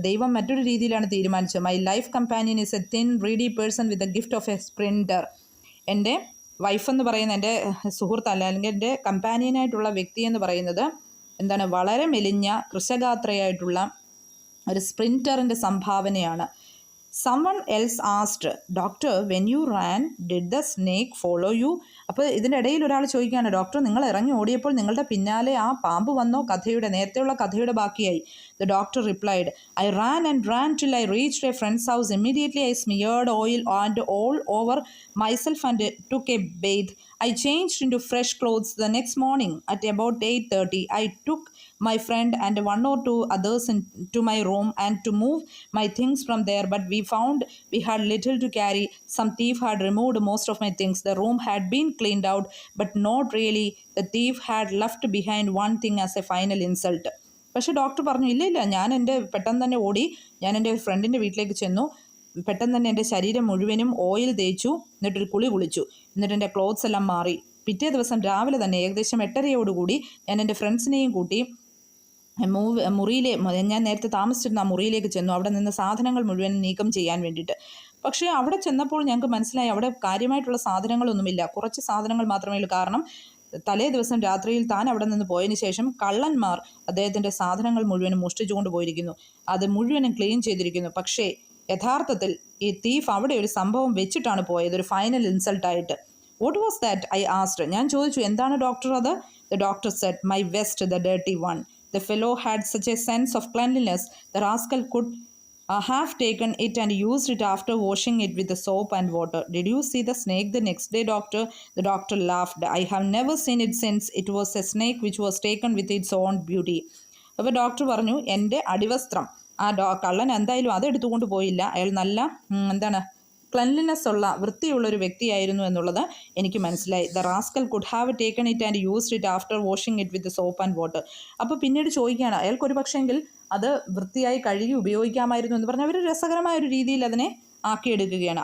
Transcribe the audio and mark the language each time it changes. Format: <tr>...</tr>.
<ml>ദൈവം മറ്റൊരു രീതിയിലാണ് തീരുമാനിച്ചത്.</ml> <en>My life companion is a thin reedy person with a gift of a sprinter.</en> <ml>എൻ്റെ വൈഫ് എന്ന് പറയുന്ന എൻ്റെ സുഹൃത്തല്ല, അല്ലെങ്കിൽ എൻ്റെ കമ്പാനിയനായിട്ടുള്ള വ്യക്തി എന്ന് പറയുന്നത് എന്താണ്, വളരെ മെലിഞ്ഞ കൃശഗാത്രയായിട്ടുള്ള ഒരു സ്പ്രിൻറ്ററിൻ്റെ സംഭാവനയാണ്.</ml> <en>Someone else asked, "Doctor, when you ran, did the snake follow you?"</en> <ml>അപ്പോൾ ഇതിൻ്റെ ഇടയിൽ ഒരാൾ ചോദിക്കുകയാണ്, ഡോക്ടർ, നിങ്ങൾ ഇറങ്ങി ഓടിയപ്പോൾ നിങ്ങളുടെ പിന്നാലെ ആ പാമ്പ് വന്നോ? നേരത്തെയുള്ള കഥയുടെ ബാക്കിയായി.</ml> <en>The doctor replied, "I ran and ran till I reached a friend's house. Immediately I smeared oil and all over myself and took a bathe. I changed into fresh clothes the next morning. At about 8:30, I took my friend and one or two others into my room and to move my things from there, but we found we had little to carry. Some thief had removed most of my things. The room had been cleaned out, but not really. The thief had left behind one thing as a final insult."</en> <ml>പക്ഷേ doctor പറഞ്ഞു, ഇല്ല, ഞാൻ പെട്ടെന്ന് തന്നെ ഓടി. ഞാൻ എൻ്റെ ഫ്രണ്ടിൻ്റെ വീട്ടിലേക്ക് ചെന്നു. പെട്ടെന്ന് തന്നെ എൻ്റെ ശരീരം മുഴുവനും ഓയിൽ തേച്ചു, എന്നിട്ടൊരു കുളിച്ചു. എന്നിട്ട് എൻ്റെ ക്ലോത്ത്സ് എല്ലാം മാറി. പിറ്റേ ദിവസം രാവിലെ തന്നെ ഏകദേശം 8:30 ഞാൻ എൻ്റെ ഫ്രണ്ട്സിനെയും കൂട്ടി ഞാൻ നേരത്തെ താമസിച്ചിരുന്ന ആ മുറിയിലേക്ക് ചെന്നു. അവിടെ നിന്ന് സാധനങ്ങൾ മുഴുവൻ നീക്കം ചെയ്യാൻ വേണ്ടിയിട്ട്. പക്ഷേ അവിടെ ചെന്നപ്പോൾ ഞങ്ങൾക്ക് മനസ്സിലായി അവിടെ കാര്യമായിട്ടുള്ള സാധനങ്ങളൊന്നുമില്ല. കുറച്ച് സാധനങ്ങൾ മാത്രമേ ഉള്ളൂ. കാരണം തലേ ദിവസം രാത്രിയിൽ താൻ അവിടെ നിന്ന് പോയതിന് ശേഷം കള്ളന്മാർ അദ്ദേഹത്തിൻ്റെ സാധനങ്ങൾ മുഴുവനും മോഷ്ടിച്ചുകൊണ്ട് പോയിരിക്കുന്നു. അത് മുഴുവനും ക്ലീൻ ചെയ്തിരിക്കുന്നു. പക്ഷേ യഥാർത്ഥത്തിൽ ഈ തീഫ് അവിടെ ഒരു സംഭവം വെച്ചിട്ടാണ് പോയത്, ഒരു final ഇൻസൾട്ടായിട്ട്.</ml> <en>What was that? I asked.</en> <ml>ഞാൻ ചോദിച്ചു, എന്താണ് ഡോക്ടർ അത്?</ml> <en>The doctor said, my vest, the dirty one. The fellow had such a sense of cleanliness, the rascal could have taken it and used it after washing it with the soap and water. Did you see the snake the next day, doctor? The doctor laughed. I have never seen it since. It was a snake which was taken with its own beauty.</en> <ml>അപ്പോൾ doctor പറഞ്ഞു, എൻ്റെ അടിവസ്ത്രം ആ കള്ളൻ എന്തായാലും അതെടുത്തുകൊണ്ട് പോയില്ല. അയാൾ നല്ല cleanliness ഉള്ള വൃത്തിയുള്ള ഒരു വ്യക്തിയായിരുന്നു എന്നുള്ളത് എനിക്ക് മനസ്സിലായി.</ml> <en>The rascal could have taken it and used it after washing it with soap and water.</en> <ml>അപ്പോൾ പിന്നീട് ചോദിക്കുകയാണ്, അയാൾക്കൊരു പക്ഷേങ്കിൽ അത് വൃത്തിയായി കഴുകി ഉപയോഗിക്കാമായിരുന്നു എന്ന് പറഞ്ഞാൽ അവർ രസകരമായ ഒരു രീതിയിൽ അതിനെ ആക്കിയെടുക്കുകയാണ്.</ml>